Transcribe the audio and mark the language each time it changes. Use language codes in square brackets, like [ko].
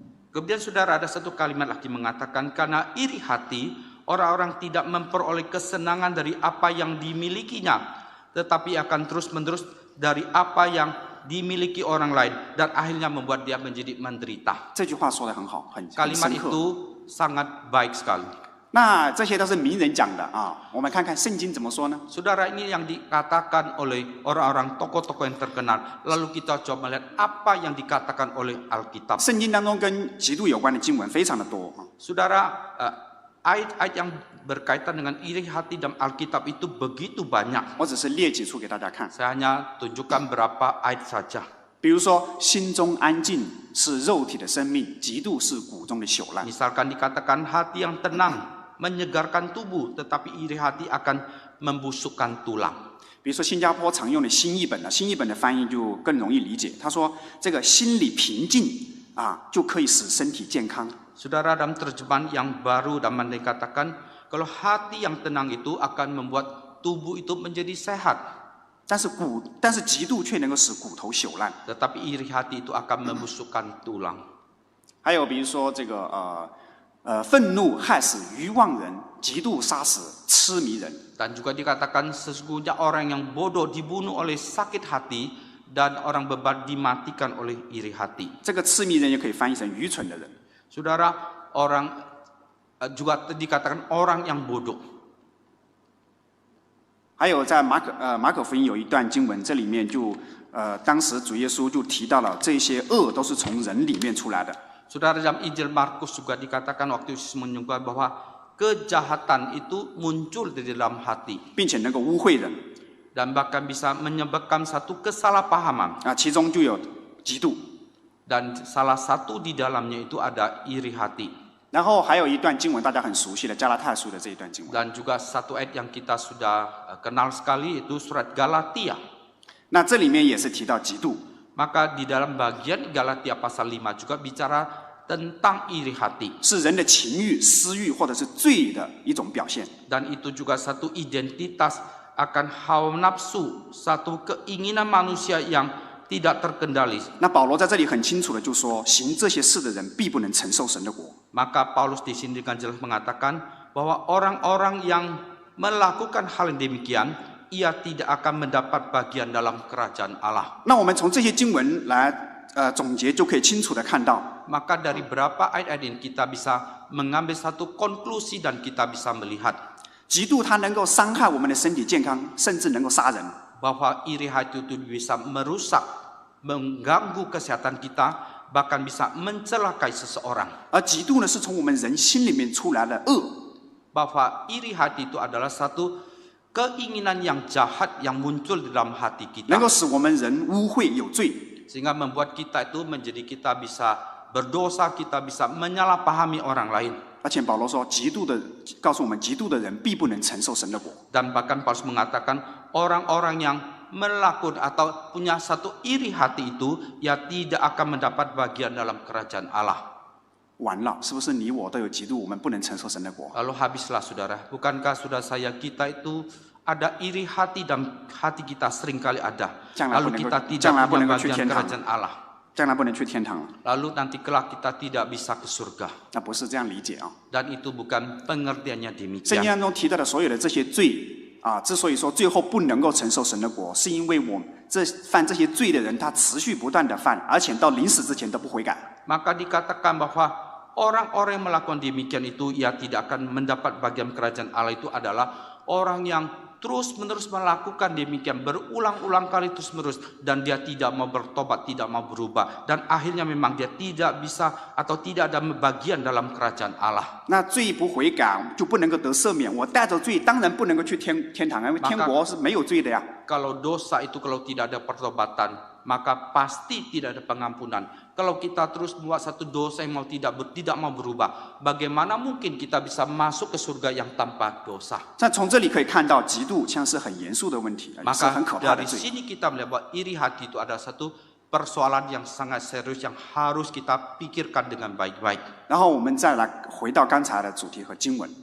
[id] Kemudian saudara, ada satu kalimat lagi mengatakan karena iri hati orang-orang tidak memperoleh kesenangan dari apa yang dimilikinya, tetapi akan terus-menerus dari apa yang dimiliki orang lain dan akhirnya membuat dia menjadi menderita. [zh] 这句话说得很好，很 [id] Kalimat [zh] 深刻。 [id] itu sangat baik sekali. [zh] 那这些都是名人讲的啊，我们看看圣经怎么说呢？ [id] Saudara, ini yang dikatakan oleh orang-orang tokoh-tokoh yang terkenal. Lalu kita coba melihat apa yang dikatakan oleh Alkitab. [zh] 圣经当中跟嫉妒有关的经文非常的多啊。 [id] Saudara, ayat-ayat yang berkaitan dengan iri hati dalam Alkitab itu begitu banyak. [zh] 我只是列几处给大家看， [id] Saya hanya tunjukkan berapa ayat saja. [zh] 比如说，心中安静是肉体的生命，嫉妒是骨中的朽烂。 [id] Misalkan dikatakan hati yang tenang menyegarkan tubuh, tetapi iri hati akan membusukkan tulang. [zh] 比如说新加坡常用的新译本呢，新译本的翻译就更容易理解。他说，这个心理平静啊，就可以使身体健康。 [id] Saudara, dalam terjemahan yang baru dalam dikatakan kalau hati yang tenang itu akan membuat tubuh itu menjadi sehat. [zh] 但是嫉妒却能够使骨头朽烂。 [id] Tetapi iri hati itu akan membusukkan tulang. [zh] 还有比如说这个愤怒害死愚妄人，嫉妒杀死痴迷人。 [id] Dan juga dikatakan sesungguhnya orang yang bodoh dibunuh oleh sakit hati dan orang bebal dimatikan oleh iri hati. [zh] 这个痴迷人也可以翻译成愚蠢的人。 [id] Saudara, orang juga dikatakan orang yang bodoh. [zh] 还有在马可福音有一段经文，这里面就当时主耶稣就提到了这些恶都是从人里面出来的。 [id] Saudara, dalam Injil Markus juga dikatakan waktu Yesus menyebutkan bahwa kejahatan itu muncul di dalam hati [zh] 并且能够污秽人 [id] dan bahkan bisa menyebabkan satu kesalahpahaman [zh] 啊，其中就有嫉妒。 [id] dan salah satu di dalamnya itu ada iri hati. [zh] 然后还有一段经文大家很熟悉的加拉太书的这一段经文。 [id] Dan juga satu ayat yang kita sudah kenal sekali itu surat Galatia. [zh] 那这里面也是提到嫉妒。 [id] Maka di dalam bagian Galatia pasal 5 juga bicara tentang iri hati. [zh] 是人的情欲、私欲或者是罪的一种表现。 [id] Dan itu juga satu identitas akan hawa nafsu, satu keinginan manusia yang tidak terkendali. [zh] 那保罗在这里很清楚的就说，行这些事的人必不能承受神的国。 [id] Maka Paulus di sini dengan jelas mengatakan bahwa orang-orang yang melakukan hal yang demikian, ia tidak akan mendapat bagian dalam kerajaan Allah. [zh] 那我们从这些经文来总结，就可以清楚的看到， [id] Maka dari berapa ayat-ayat ini kita bisa mengambil satu konklusi dan kita bisa melihat [zh] 嫉妒它能够伤害我们的身体健康，甚至能够杀人。 [id] bahwa iri hati itu bisa merusak, mengganggu kesehatan kita, bahkan bisa mencelakai seseorang. [zh] 而嫉妒呢，是从我们人心里面出来的恶。 [id] Bahwa iri hati itu adalah satu keinginan yang jahat yang muncul di dalam hati [zh] 能够使我们人污秽有罪。 [id] Sehingga membuat kita itu menjadi kita bisa berdosa, kita bisa menyalahpahami orang lain. [zh] 而且保罗说，告诉我们，嫉妒的人必不能承受神的国。 [id] Dan bahkan Paulus mengatakan orang-orang yang melakukan atau punya satu iri hati itu, ya tidak akan mendapat bagian dalam kerajaan Allah. [zh] 完了，是不是你我都有嫉妒，我们不能承受神的国？ [id] Lalu habislah saudara, bukankah saudara saya kita itu ada iri hati dan hati kita seringkali ada. Lalu kita tidak punya bagian kerajaan Allah. [zh] 将来不能去天堂了。 [id] Lalu nanti kelak kita tidak bisa ke surga. [zh] 那不是这样理解啊。 [id] Dan itu bukan pengertiannya [zh] 圣经 [id] demikian. [zh] 当中提到的所有的这些罪啊，之所以说最后不能够承受神的国，是因为犯这些罪的人，他持续不断的犯，而且到临死之前都不悔改。 [id] Maka dikatakan bahwa orang-orang yang melakukan demikian itu, ia tidak akan mendapat bagian kerajaan Allah itu adalah orang yang terus-menerus melakukan demikian, berulang-ulang kali terus-menerus, dan dia tidak mau bertobat, tidak mau berubah, dan akhirnya memang dia tidak bisa atau tidak ada bagian dalam kerajaan Allah. [zh] 那罪不悔改就不能够得赦免，我带着罪当然不能够去天堂，因为天国是没有罪的呀。 [id] Kalau dosa itu kalau tidak ada pertobatan, maka pasti tidak ada pengampunan. Kalau kita terus membuat satu dosa yang tidak mau berubah, bagaimana mungkin kita bisa masuk ke surga yang tanpa dosa? [zh] 但从这里可以看到，嫉妒像是很严肃的问题，是 [id] Maka [zh] 很可怕的 [id] dari [zh] 罪。 [id] sini kita melihat bahwa iri hati itu ada satu persoalan yang sangat serius yang harus kita pikirkan dengan baik-baik. [zh] 然后我们再来回到刚才的主题和经文。